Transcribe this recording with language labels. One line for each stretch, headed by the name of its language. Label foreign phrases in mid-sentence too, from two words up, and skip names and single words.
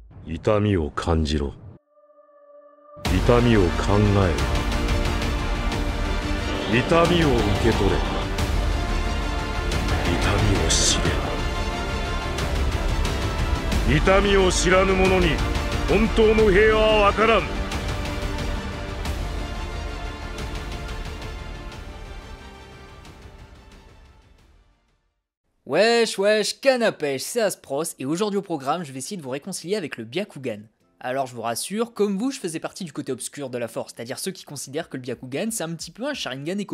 Japanese: 痛みを感じろ。痛みを考えろ。痛みを受け取れ。痛みを知れ。痛みを知らぬ者に本当の平和はわからん。
French: Wesh wesh, canne à pêche, c'est Aspros, et aujourd'hui au programme, je vais essayer de vous réconcilier avec le Byakugan. Alors je vous rassure, comme vous, je faisais partie du côté obscur de la force, c'est-à-dire ceux qui considèrent que le Byakugan c'est un petit peu un Sharingan Eco+.